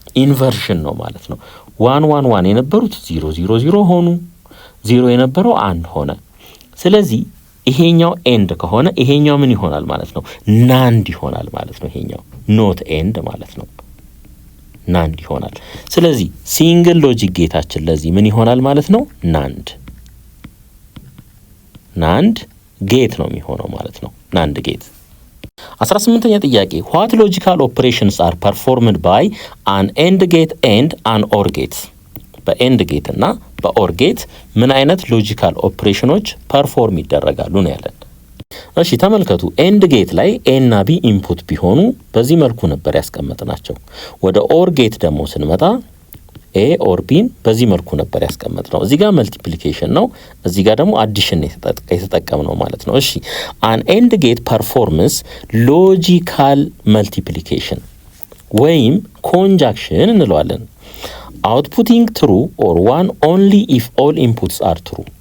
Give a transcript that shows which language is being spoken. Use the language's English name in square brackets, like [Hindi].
[Amharic] ኢንቨርሽን ነው ማለት ነው። 1 1 1 የነበሩት 0 0 0 ሆኑ። 0 የነበረው 1 ሆነ። ስለዚህ ይሄኛው ኤንድ ከሆነ ይሄኛው ምን ይሆናል ማለት ነው? ናንድ ይሆናል ማለት ነው። ይሄኛው ኖት ኤንድ ማለት ነው። ናንድ ይሆናል። ስለዚህ ሲንግል ሎጂክ ጌታችን ለዚህ ምን ይሆናል ማለት ነው? ናንድ ጌት ነው የሚሆነው ማለት ነው። ናንድ ጌት። 18ኛ ጥያቄ [English] what logical operations are performed by an AND gate and an OR gate? [Amharic] በኤንድ ጌት እና በኦር ጌት ምን አይነት ሎጂካል ኦፕሬሽኖች ፐርፎርም ይደረጋሉ ነው ያለን። እሺ ተመልከቱ። ኤንድ ጌት ላይ ኤ እና ቢ ኢንፑት ቢሆኑ በዚህ መልኩ ነበር ያስቀመጥናቸው። ወደ ኦር ጌት ደግሞ ስንመጣ ኤ ኦር ቢን በዚህ መልኩ ነበር ያስቀመጥነው። እዚህ ጋር መልቲፕሊኬሽን ነው፣ እዚህ ጋር ደግሞ አዲሽን የተጠቀምነው ማለት ነው። እሺ [English] አን ኤንድ ጌት ፐርፎርምስ ሎጂካል መልቲፕሊኬሽን [Amharic] ወይም ኮንጃክሽን እንለዋለን። [English] አውትፑቲንግ ትሩ ኦር ዋን ኦንሊ ኢፍ ኦል ኢንፑትስ አር ትሩ።